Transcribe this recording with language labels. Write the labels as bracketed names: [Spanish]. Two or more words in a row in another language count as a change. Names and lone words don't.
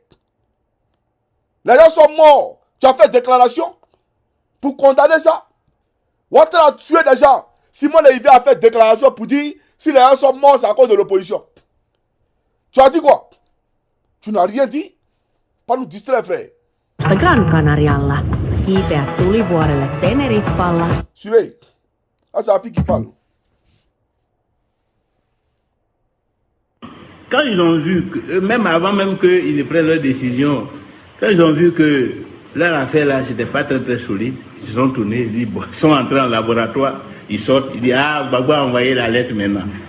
[French] Les gens sont morts. Tu as fait déclaration pour condamner ça. Ouattara a tué des gens. Simone Veil a fait déclaration pour dire si les gens sont morts, c'est à cause de l'opposition. Tu as dit quoi? Tu n'as rien dit. Pas nous distraire, frère. [Finnish] Gran Canarialla. Kiipeät tulivuorelle Teneriffalla. [French] Suivez. Ah, c'est Afi qui parle. Quand ils ont vu, que, même avant même qu'ils ne prennent leur décision, quand ils ont vu que leur affaire là, c'était pas très solide, ils ont tourné, ils disent, bon, ils sont entrés en laboratoire, ils sortent, ils disent, ah, Gbagbo a envoyé la lettre maintenant.